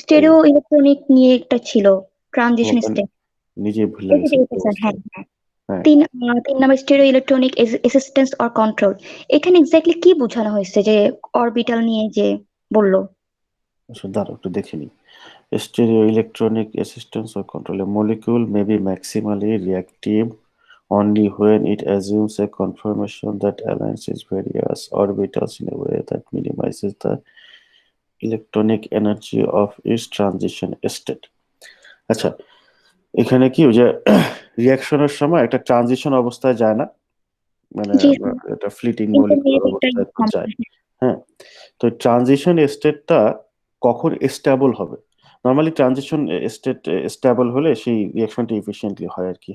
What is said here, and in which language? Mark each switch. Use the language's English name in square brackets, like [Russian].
[Bangla] Stereo electronic নিয়ে একটা ছিল, ট্রানজিশন ওখানে স্টেট। নিজে ভুলে এটা গেছে কি স্যার, অবস্থা। হ্যাঁ হ্যাঁ। হ্যাঁ, 3 number stereo electronic assistance or control. এখানে এক্স্যাক্টলি কি বোঝানো হয়েছে, যে অরবিটাল নিয়ে যে বললো? আচ্ছা দাঁড়াও একটু দেখে নি। [English] Stereoelectronic assistance or control. A molecule may be maximally reactive only when it assumes a conformation that aligns its various orbitals in a way that minimizes the electronic energy of its transition state. [Bangla] আচ্ছা, এখানে কি ওই যে রিয়াকশনের সময় একটা transition অবস্থায় যায় না, মানে জি একটা ফ্লিটিং মলিকুলার ইন্টারমিডিয়েট একটা অবস্থায় তো যায়। হ্যাঁ, তো ট্রানজিশন স্টেটটা কখন স্টেবল হবে? নর্মালি ট্রানজিশন স্টেট স্টেবল হলে সেই রিঅ্যাকশনটা এফিশিয়েন্টলি হয় আর কি।